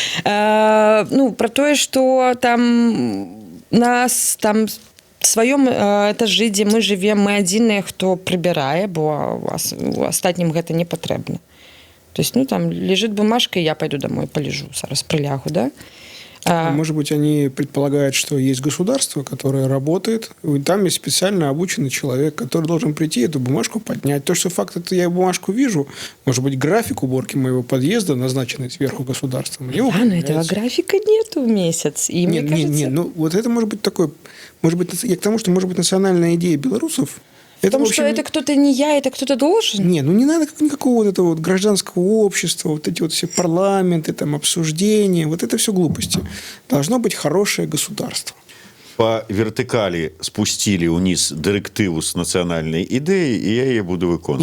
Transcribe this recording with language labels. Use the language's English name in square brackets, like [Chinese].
[Belarusian] Ну, про тое, что там нас там в сваём этажы, дзе мы жывем, мы адзіныя, хто прыбірае, бо у астатнім гэта не патрэбна. [Russian] То есть, ну, там лежит бумажка, и я пойду домой, полежу, зараз прилягу, да? Может быть, они предполагают, что есть государство, которое работает, и там есть специально обученный человек, который должен прийти эту бумажку поднять. То, что факт, это я бумажку вижу, может быть, график уборки моего подъезда, назначенный сверху государством. Да, но этого графика нету в месяц. И мне кажется... Нет, ну вот это может быть такое, может быть, я к тому, что может быть национальная идея белорусов. Потому что это кто-то не я, это кто-то должен? Не, ну не надо никакого вот этого вот гражданского общества, вот эти вот все парламенты, там, обсуждения, вот это все глупости. Должно быть хорошее государство. [Belarusian] По вертыкалі спусцілі ўніз дырэктыву з нацыянальнай ідэі, і я яе буду выконваць.